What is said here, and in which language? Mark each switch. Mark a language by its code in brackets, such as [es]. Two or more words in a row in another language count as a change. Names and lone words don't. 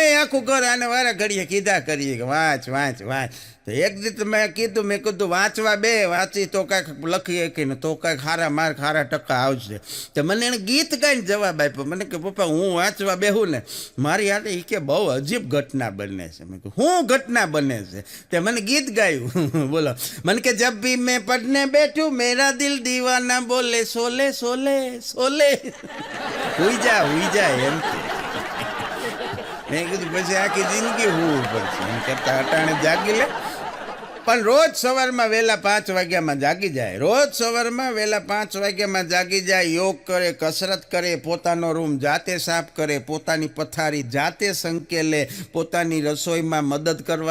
[gu] આખું ઘર આને વારા ઘડીએ કીધા કરીએ કે વાંચ વાંચ વાંચ તો એક દિવસ મેં કીધું વાંચવા બે વાંચી તો કાંઈક લખીએ કે ને તો કાંઈક સારા માર્ક સારા ટકા આવશે તો મને એણે ગીત ગાઈને જવાબ આપ્યો મને કે પપ્પા હું વાંચવા બેહું ને મારી હાથે એ કે બહુ અજીબ ઘટના બને છે મેં કહ્યું શું ઘટના બને છે તે મને ગીત ગાયું બોલો મને કે [hi] जब भी मैं पढ़ने बैठूं मेरा दिल दीवाना बोले सोले सोले सोले हुई जा [gu] એમ મેં કીધું પછી આખી જિંદગી હું પડશે એમ કરતા અટાણે જાગી લે પણ રોજ સવારમાં વહેલા 5 વાગ્યામાં જાગી જાય રોજ સવારમાં વહેલા 5 વાગ્યામાં જાગી જાય યોગ કરે કસરત કરે પોતાનો રૂમ જાતે સાફ કરે પોતાની પથારી જાતે સંકેલે પોતાની રસોઈમાં મદદ કરવા